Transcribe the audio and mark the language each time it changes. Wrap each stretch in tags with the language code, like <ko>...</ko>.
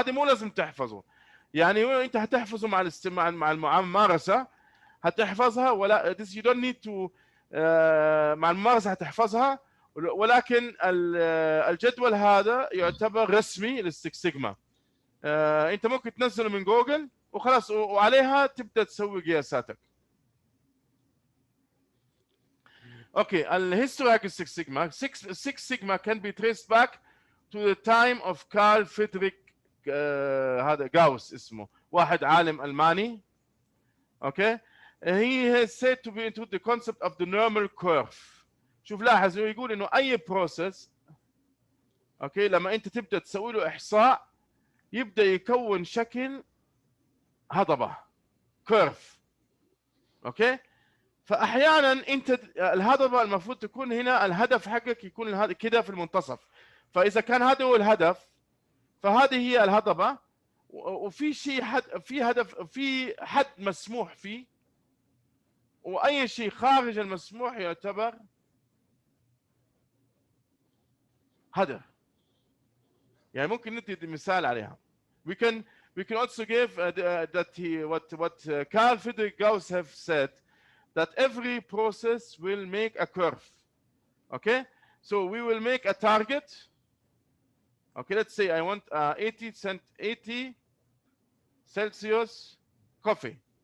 <ar>هذه مو لازم تحفظه، يعني انت هتحفظه مع مع الممارسه هتحفظها، ولا</ar> <en>this you don't need to</en> <ar>مع الممارسه هتحفظها، ولكن الجدول هذا يعتبر رسمي للسكس سيجما. انت ممكن تنزله من جوجل وخلاص، وعليها تبدا تسوي قياساتك. Okay, الهيستوري حق السكس سيجما.</ar> <en>Six Sigma can be traced back to the time of Carl Friedrich هذا Gauss</en> <ar>اسمه، واحد عالم ألماني.</ar> <en>Okay, he has said to be into the concept of the normal curve.</en> <ar>شوف لاحظ انه يقول انه اي بروسيس اوكي لما انت تبدا تسوي له احصاء يبدا يكون شكل هضبه كيرف. اوكي، فاحيانا انت الهضبه المفروض تكون هنا الهدف حقك يكون كده في المنتصف، فاذا كان هذا هو الهدف فهذه هي الهضبه، وفي شيء في هدف، في حد مسموح فيه، واي شيء خارج المسموح يعتبر هدف. يعني ممكن ندي مثال عليها.</ar> <en>We can also give that what Carl Friedrich Gauss have said, that every process will make a curve. Okay, so we will make a target. Okay, let's say I want 80 Celsius coffee.</en>